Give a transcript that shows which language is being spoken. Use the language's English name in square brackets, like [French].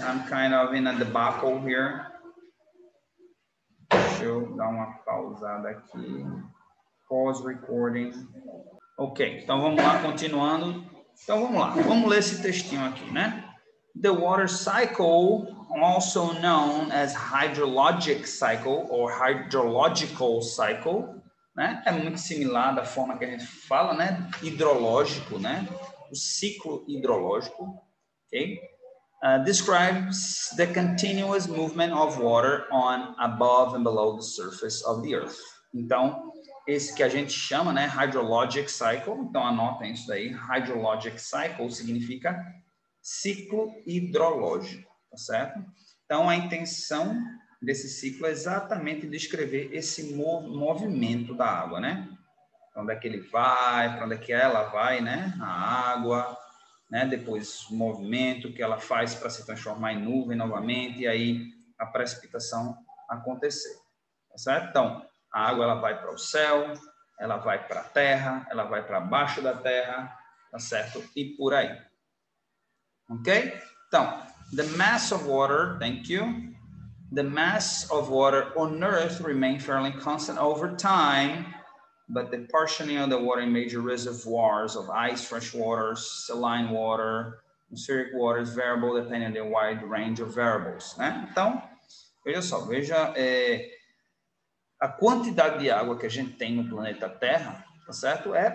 [English] I'm kind of in a debacle here. [Portuguese] Deixa eu dar uma pausada aqui. [English] Pause recording. [Portuguese] Ok, então vamos lá, continuando. Então vamos lá, vamos ler esse textinho aqui, né? [English] The water cycle, also known as hydrologic cycle or hydrological cycle, né? [Portuguese] É muito similar da forma que a gente fala, né? Hidrológico, né? O ciclo hidrológico, ok? [English] Describes the continuous movement of water on, above and below the surface of the earth. [Portuguese] Então, esse que a gente chama, né, hydrologic cycle, então anotem isso daí, hydrologic cycle significa ciclo hidrológico, tá certo? Então, a intenção desse ciclo é exatamente descrever esse movimento da água, né? Para onde é que ele vai, para onde é que ela vai, né? A água, né? Depois o movimento que ela faz para se transformar em nuvem novamente e aí a precipitação acontecer, tá certo? Então, a água ela vai para o céu, ela vai para a terra, ela vai para baixo da terra, tá certo? E por aí. Ok? [English] Então, the mass of water, thank you. The mass of water on Earth remains fairly constant over time, but the partitioning of the water in major reservoirs of ice, fresh water, saline water, atmospheric water is variable depending on the wide range of variables, né? [Portuguese] Então, veja só, a quantidade de água que a gente tem no planeta Terra, tá certo?